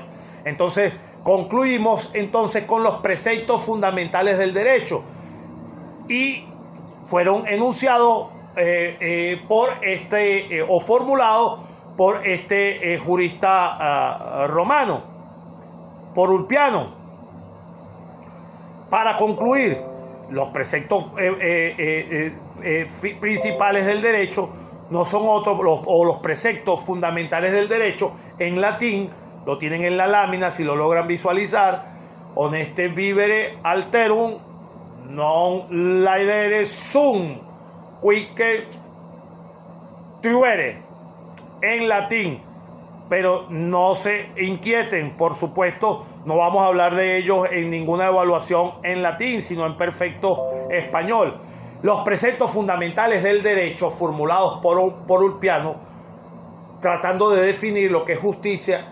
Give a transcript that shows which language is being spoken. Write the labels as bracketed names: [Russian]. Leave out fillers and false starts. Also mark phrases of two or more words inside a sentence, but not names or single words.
[Spanish] Entonces concluimos entonces con los preceptos fundamentales del derecho y fueron enunciados o formulados por este jurista romano, por Ulpiano. Para concluir, los preceptos principales del derecho no son otros, los preceptos fundamentales del derecho en latín, lo tienen en la lámina si lo logran visualizar: [Latin] honeste vivere alterum non laedere sum quique truere, [Spanish] en latín. Pero no se inquieten, por supuesto, no vamos a hablar de ellos en ninguna evaluación en latín, sino en perfecto español. Los preceptos fundamentales del derecho formulados por Ulpiano, tratando de definir lo que es justicia